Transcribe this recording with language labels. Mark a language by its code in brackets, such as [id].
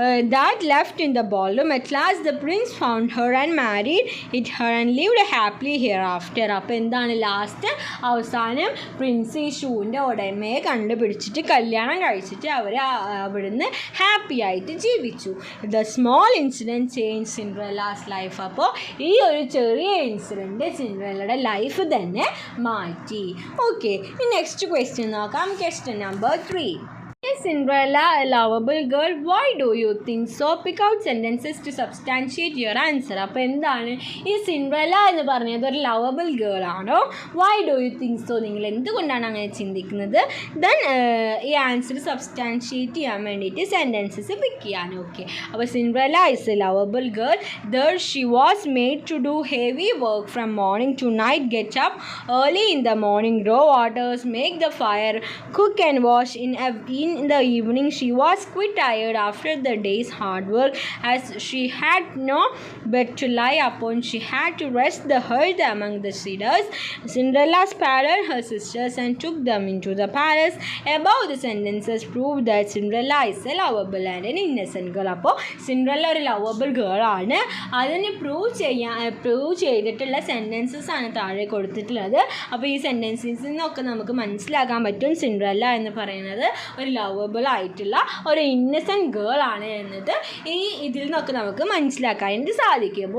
[en] That left in the ballroom. At last the prince found her and married it her and lived happily hereafter. [ml] അപ്പോൾ എന്താണ് last അവസാനം Prince ഈ ഷൂവിൻ്റെ ഉടമയെ കണ്ടുപിടിച്ചിട്ട് കല്യാണം കഴിച്ചിട്ട് അവർ അവിടുന്ന് ഹാപ്പി ആയിട്ട് ജീവിച്ചു. [en] The small incident change Cinderella's life. [ml] അപ്പോൾ ഈ ഒരു ചെറിയ ഇൻസിഡൻറ്റ് സിൻഡ്രല്ലയുടെ ലൈഫ് തന്നെ മാറ്റി. ഓക്കെ, നെക്സ്റ്റ് ക്വസ്റ്റ്യൻ നോക്കാം. Question number 3. [en] Is Cinderella a lovable girl? Why do you think so? Pick out sentences to substantiate your answer. [ml] അപ്പോൾ എന്താണ് ഈ സിൻഡ്രല്ല എന്ന് പറഞ്ഞത് ഒരു ലവബിൾ ഗേൾ ആണോ? [en] Why do you think so? [ml] നിങ്ങൾ എന്തുകൊണ്ടാണ് അങ്ങനെ ചിന്തിക്കുന്നത്? ദെൻ ഈ ആൻസർ സബ്സ്റ്റാൻഷിയേറ്റ് ചെയ്യാൻ വേണ്ടിയിട്ട് സെൻറ്റൻസസ് പിക്ക് ചെയ്യാൻ. [en] Okay, അപ്പോൾ Cinderella is a lovable girl. There she was made to do heavy work from morning to night, get up early in the morning, draw waters, make the fire, cook and wash. In the evening she was quite tired after the day's hard work. As she had no bed to lie upon, she had to rest the hearth among the cedars. Cinderella spared her sisters and took them into the palace. Above the sentences prove that Cinderella is a lovable and an innocent girl. [ml] അപ്പോൾ Cinderella ഒരു lovable girl ആണ്. അതിന് prove ചെയ്തിട്ടുള്ള sentences ആണ് താഴെ കൊടുത്തിട്ടുള്ളത്. അപ്പോൾ ഈ സെൻറ്റൻസസിൽ നിന്നൊക്കെ നമുക്ക് മനസ്സിലാക്കാൻ പറ്റും സിൻഡ്രല്ല എന്ന് പറയുന്നത് ഒരു ലവബിൾ ആയിട്ടുള്ള ഒരു ഇന്നസെൻറ്റ് ഗേൾ ആണ് എന്നത് ഇതിൽ നിന്നൊക്കെ നമുക്ക് മനസ്സിലാക്കാനായിട്ട് സാധിക്കും.